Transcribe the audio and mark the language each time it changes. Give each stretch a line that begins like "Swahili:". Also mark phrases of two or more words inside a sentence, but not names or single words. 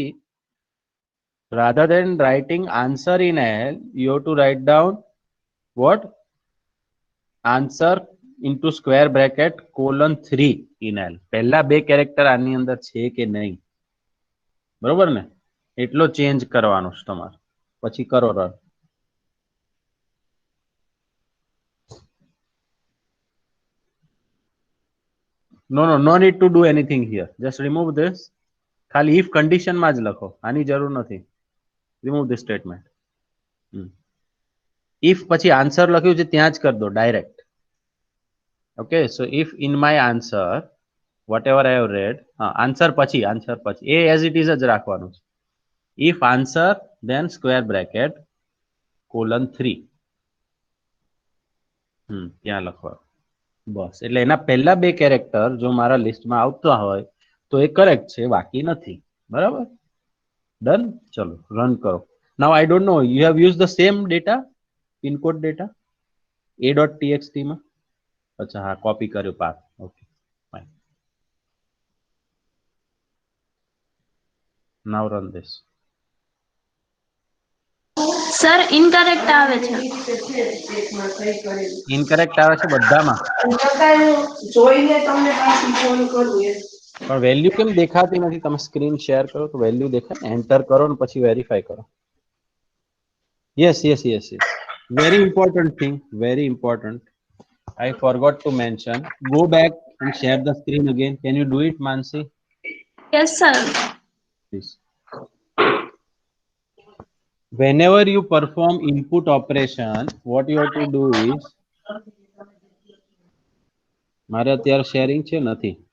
English: Rather than writing answer in L, you have to write down what? Answer into square bracket :3 in L.
Gujarati: પહેલા બે કેરેક્ટર આની અંદર છે કે નહીં, બરોબર ને? એટલો ચેન્જ કરવાનો છે તમારે. પછી કરો રન.
English: No need to do anything here. Just remove this.
Gujarati: ખાલી
English: if condition
Gujarati: માં જ લખો, આની જરૂર નથી.
English: Remove this statement.
Gujarati: If પછી આન્સર લખ્યું છે ત્યાં જ કરી દો ડાયરેક્ટ.
English: Okay, so if in my answer whatever I have read, answer
Gujarati: પછી એ
English: as it is
Gujarati: જ રાખવાનું છે.
English: If answer then square bracket :3.
Gujarati: ત્યાં લખવાનું. બસ, એટલે એના પહેલા બે કેરેક્ટર જો મારા લિસ્ટમાં આવતા હોય તો એ કરેક્ટ છે, બાકી નથી. બરાબર? ડન. ચલો રન કરો.
English: now I don't know, you have use the same data, pin code data a.txt માં.
Gujarati: અચ્છા, હા, કોપી કર્યો પાથ.
English: okay, fine. now run this.
Gujarati: Sir, incorrect આવે છે. ઇનકરેક્ટ આવે છે બધામાં, પણ વેલ્યુ કેમ દેખાતી નથી? તમે
English: screen share
Gujarati: કરો તો વેલ્યુ દેખાય. એન્ટર કરો ને પછી વેરીફાઈ કરો.
English: Yes. Very important thing, very important. I forgot to mention. Go back and share the screen again. Can you do it, Mansi? Yes, sir. Please. Whenever you perform input operation, what you have to do is,
Gujarati: મારે અત્યારે શેરિંગ છે નથી.